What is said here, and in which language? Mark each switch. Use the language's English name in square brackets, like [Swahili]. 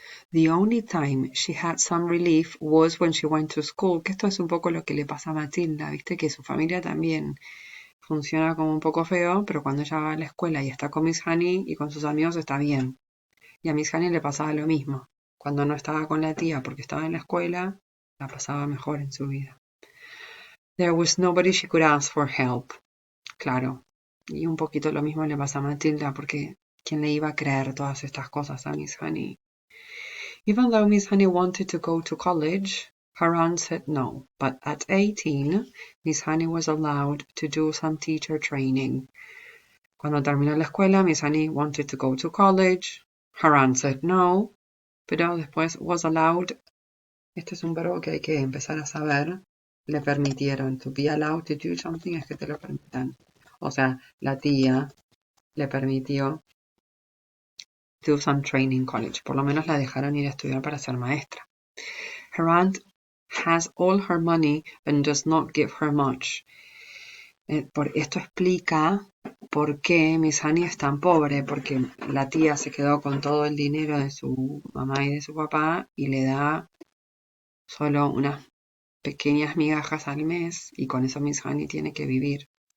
[English] The only time she had some relief was when she went to school, [Spanish] que esto es un poco lo que le pasa a Matilda, viste que su familia también funciona como un poco feo, pero cuando ella va a la escuela y está con Miss Honey y con sus amigos está bien. Y a Miss Honey le pasaba lo mismo. Cuando no estaba con la tía porque estaba en la escuela, la pasaba mejor en su vida. [English] There was nobody she could ask for help. [Spanish] Claro. Y un poquito lo mismo le pasa a Matilda porque ¿quién le iba a creer todas estas cosas a Miss Honey? [English] Even though Miss Honey wanted to go to college, her aunt said no. But at 18, Miss Honey was allowed to do some teacher training. [Spanish] Cuando terminó la escuela, [English] Miss Honey wanted to go to college. Her aunt said no. [Spanish] Pero después [English] was allowed. [Spanish] Este es un verbo que hay que empezar a saber. Le permitieron. [English] To be allowed to do something [Spanish] es que te lo permitan. O sea, la tía le permitió [English] do some training college. [Spanish] Por lo menos la dejaron ir a estudiar para ser maestra. [English] Her aunt has all her money and does not give her much. [Spanish] Por esto explica por qué Miss Honey es tan pobre, porque la tía se quedó con todo el dinero de su mamá y de su papá y le da solo unas pequeñas migajas al mes y con eso Miss Honey tiene que vivir.